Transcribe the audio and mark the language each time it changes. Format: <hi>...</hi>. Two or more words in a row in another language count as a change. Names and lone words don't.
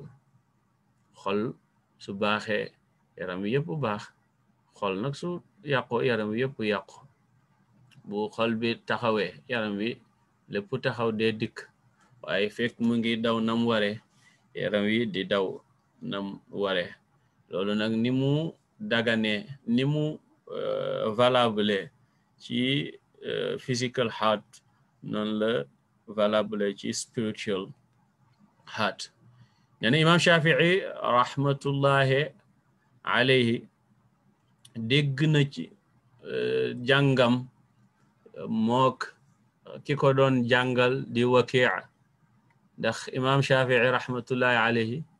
<wo>xol su baaxee yaram wi yëpp baax xol nag su yàqoo yaram wi yëpp yàqu bu xol bi taxawee yaram wi lépp taxaw dee dikk waaye fekk mu ngi daw nam ware yaram wi di daw nam ware loolu nag ni mu dagane ni mu valable ci</wo> <en>physical heart</en> <wo>noonu la valable ci</wo> <en>spiritual heart</en> <wo>nena imam Shafii</wo> <ar>رحمة الله عليه</ar> <wo>dégg na ci jàngam mook ki ko doon jàngal di Waki' ndax imam Shafii</wo> <ar>رحمة الله عليه</ar>